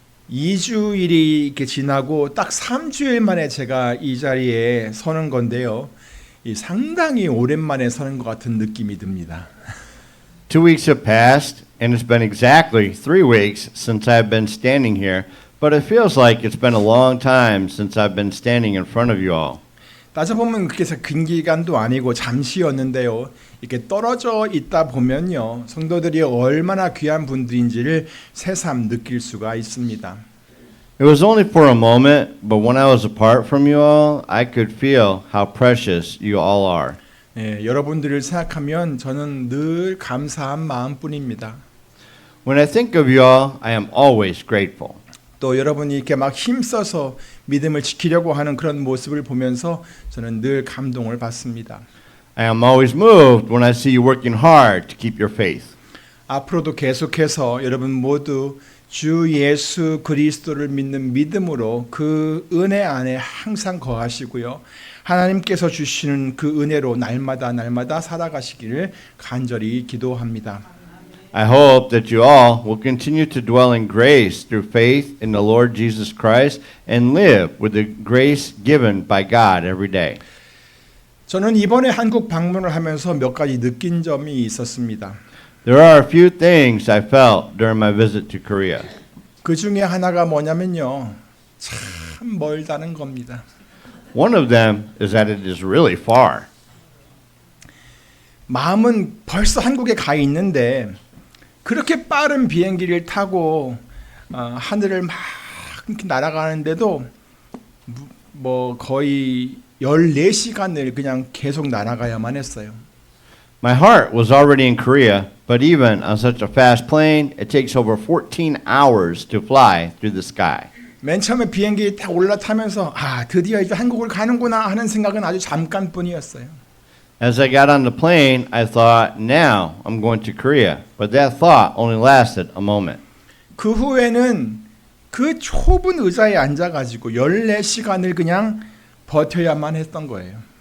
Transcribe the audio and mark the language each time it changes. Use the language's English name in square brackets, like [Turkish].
[Korean] 2주일이 이렇게 지나고 딱 3주일 만에 제가 이 자리에 서는 건데요. 상당히 오랜만에 서는 것 같은 느낌이 듭니다. [English] 2 weeks have passed, and it's been exactly 3 weeks since I've been standing here, but it feels like it's been a long time since I've been standing in front of you all. [Korean] 따져보면 그렇게 긴 기간도 아니고 잠시였는데요. 이렇게 떨어져 있다 보면요. 성도들이 얼마나 귀한 분들인지를 새삼 느낄 수가 있습니다. [English] It was only for a moment, but when I was apart from you all, I could feel how precious you all are. [Korean] 여러분들을 생각하면 저는 늘 감사한 마음뿐입니다. [English] When I think of you all, I am always grateful. [Korean] 또 여러분이 이렇게 막 힘써서 믿음을 지키려고 하는 그런 모습을 보면서 저는 늘 감동을 받습니다. [English] I am always moved when I see you working hard to keep your faith. [Korean] 앞으로도 계속해서 여러분 모두 주 예수 그리스도를 믿는 믿음으로 그 은혜 안에 항상 거하시고요. 하나님께서 주시는 그 은혜로 날마다 살아가시기를 간절히 기도합니다. [English] I hope that you all will continue to dwell in grace through faith in the Lord Jesus Christ and live with the grace given by God every day. [Korean] 저는 이번에 한국 방문을 하면서 몇 가지 느낀 점이 있었습니다. [English] There are a few things I felt during my visit to Korea. [Korean] 그 중에 하나가 뭐냐면요. 참 멀다는 겁니다. [English] One of them is that it is really far. [Korean] 마음은 벌써 한국에 가 있는데 그렇게 빠른 비행기를 타고 하늘을 막 이렇게 날아가는데도 뭐 거의 14시간을 그냥 계속 날아가야만 했어요. [English] My heart was already in Korea, but even on such a fast plane, it takes over 14 hours to fly through the sky. [Korean] 맨 처음에 비행기 딱 올라타면서 드디어 이제 한국을 가는구나 하는 생각은 아주 잠깐뿐이었어요. [English] As I got on the plane, I thought, now I'm going to Korea. But that thought only lasted a moment. [Korean] 그 후에는 그 좁은 의자에 앉아가지고 14시간을 그냥 버텨야만 했던 거예요.